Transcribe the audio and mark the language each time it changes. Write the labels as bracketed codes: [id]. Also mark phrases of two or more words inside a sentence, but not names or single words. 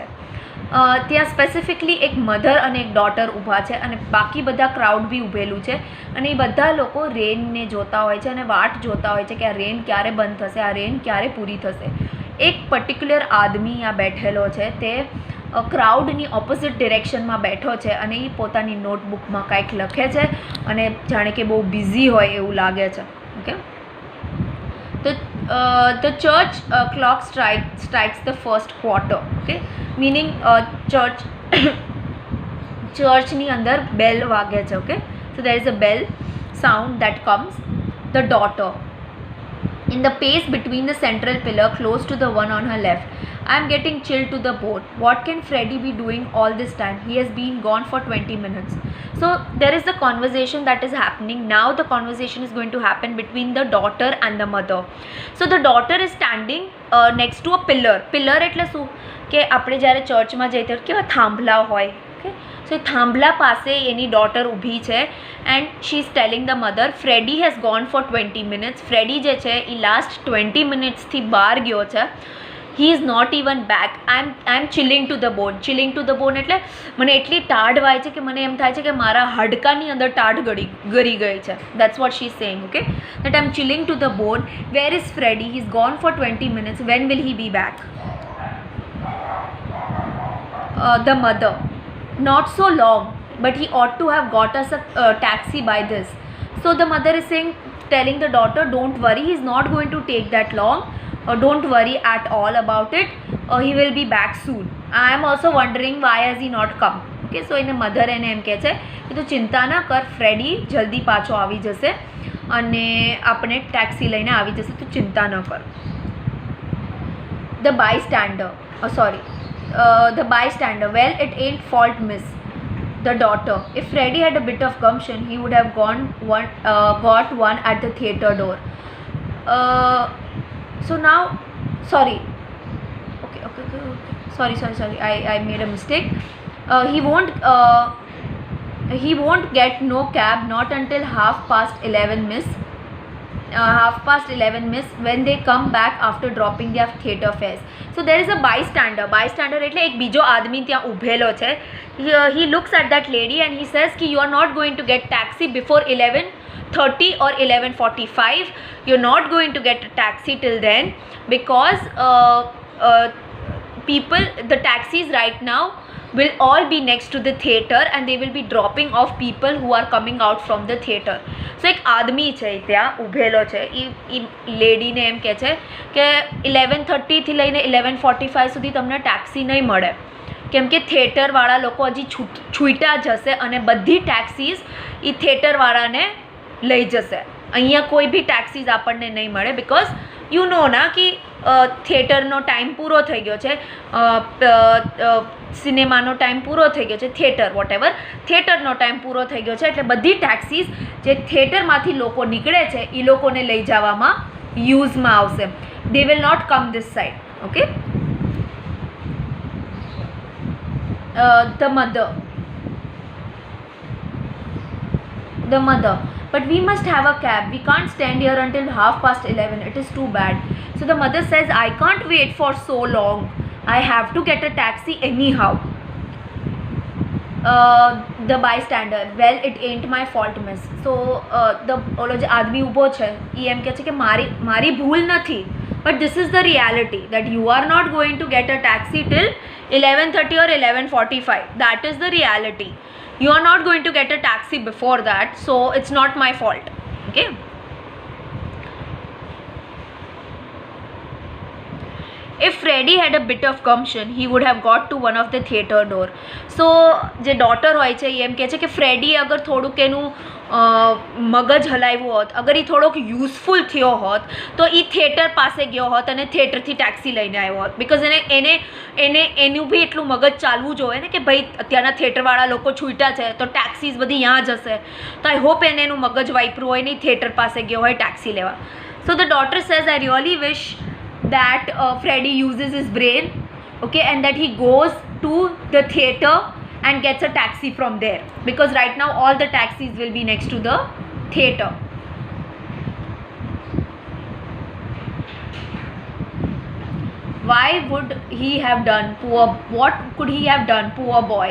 [gu] ત્યાં સ્પેસિફિકલી એક મધર અને એક ડોટર ઊભા છે, અને બાકી બધા ક્રાઉડ બી ઊભેલું છે, અને એ બધા લોકો રેનને જોતા હોય છે અને વાટ જોતા હોય છે કે આ રેન ક્યારે બંધ થશે, આ રેન ક્યારે પૂરી થશે. એક પર્ટિક્યુલર આદમી આ બેઠેલો છે, તે [en] crowdની opposite directionમાં [gu] બેઠો છે, અને એ પોતાની નોટબુકમાં કંઈક લખે છે, અને જાણે કે બહુ બિઝી હોય એવું લાગે છે. [en] ઓકે, તો the church clock strikes the first quarter. Okay, meaning [gu] ચર્ચની અંદર બેલ વાગે છે. ઓકે, [en] so there is a bell sound that comes. The daughter in the pace between the central pillar close to the one on her left. I am getting chilled to the bone. What can Freddy be doing all this time? He has been gone for 20 minutes. So there is the conversation that is happening. Now the conversation is going to happen between the daughter and the mother. So the daughter is standing next to a pillar. [gu] Pillar એટલે શું કે આપણે જ્યારે ચર્ચમાં જઈએ ત્યારે કેવા થાંભલા હોય. [en] Okay, so [gu] થાંભલા પાસે એની ડોટર ઊભી છે, [en] and she is telling the mother Freddy has gone for 20 minutes. [gu] ફ્રેડી જે છે એ [en] last 20 minutesથી [gu] બહાર ગયો છે. [en] he is not even back. I'm chilling to the bone. Chilling to the bone એટલે મને એટલી ટાઢ વાય છે કે મને એમ થાય છે કે મારા હાડકાની અંદર ટાઢ ગળી ગઈ છે. That's what she's saying. Okay, that I'm chilling to the bone. Where is Freddy? He's gone for 20 minutes. When will he be back? The mother, not so long, but he ought to have got us a taxi by this. So the mother is saying, telling the daughter, don't worry, he's not going to take that long. Don't worry at all about it. He will be back soon. I am also wondering why has he not come. Okay, so [gu] એને મધર એને એમ કહે છે કે તું ચિંતા ના કર, ફ્રેડી જલ્દી પાછો આવી જશે અને આપણે ટેક્સી લઈને આવી જશે, તું ચિંતા ન કર. [en] The bystander, the bystander, well, it ain't fault, miss. The daughter, if Freddy had a bit of gumption, he would have got one at the theatre door. So now, sorry. Okay. Sorry. I made a mistake. He won't get no cab not until 11:30, miss. 11:30, miss, when they come back after dropping their theatre fares. So there is a bystander. Bystander [gu] એટલે એક બીજો આદમી ત્યાં ઊભેલો છે. [en] He looks at that lady and he says ki you are not going to get taxi before 11:30 or 11:45. You're not going to get a taxi till then because the taxis right now will all be next to the theatre and they will be dropping off people who are coming out from the theatre. [gu] So એક આદમી છે ત્યાં ઊભેલો છે, એ લેડીને એમ કહે છે કે 11:30 લઈને 11:45 સુધી તમને ટેક્સી નહીં મળે, કેમ કે થિયેટરવાળા લોકો હજી છૂટા જશે અને બધી ટેક્સીસ એ થિયેટરવાળાને લઈ જશે. અહીંયા કોઈ બી ટેક્સીસ આપણને નહીં મળે [en] because you know [gu] ના કે થિયેટરનો ટાઈમ પૂરો થઈ ગયો છે, સિનેમાનો ટાઈમ પૂરો થઈ ગયો છે, [en] theater whatever [gu] થિયેટરનો ટાઈમ પૂરો થઈ ગયો છે, એટલે બધી ટેક્સીસ જે થિયેટરમાંથી લોકો નીકળે છે એ લોકોને લઈ જવામાં યુઝમાં આવશે. [en] They will not come this side. ઓકે, the mother, but we must have a cab. We can't stand here until 11:30. It is too bad. So the mother says, I can't wait for so long. I have to get a taxi anyhow. The bystander, well, it ain't my fault, miss. [gu] So ઓલો જે આદમી ઊભો છે એ એમ કહે છે કે મારી ભૂલ નથી, [en] but this is the reality that you are not going to get a taxi till 11:30 or 11:45. That is the reality. You are not going to get a taxi before that, so it's not my fault. Okay, if Freddie had a bit of gumption, he would have got to one of the theater door. [gu] So જે ડોટર હોય છે એ એમ કહે છે કે ફ્રેડી અગર થોડુંક એનું મગજ હલાવ્યું હોત, અગર એ થોડોક યુઝફુલ થયો હોત તો એ થિયેટર પાસે ગયો હોત અને થિયેટરથી ટેક્સી લઈને આવ્યો હોત. બિકોઝ એનું બી એટલું મગજ ચાલવું જોઈએ ને કે ભાઈ અત્યારના થિયેટરવાળા લોકો છૂટ્યા છે તો ટેક્સીસ બધી यहाँ જશે. તો [en] I hope [gu] એને એનું મગજ વાપર્યું હોય ને થિયેટર પાસે ગયો હોય ટેક્સી લેવા. [en] So the daughter says I really wish that Freddie uses his brain, okay, and that he goes to the theater and gets a taxi from there, because right now all the taxis will be next to the theater. Why would he have done, what could he have done, poor boy?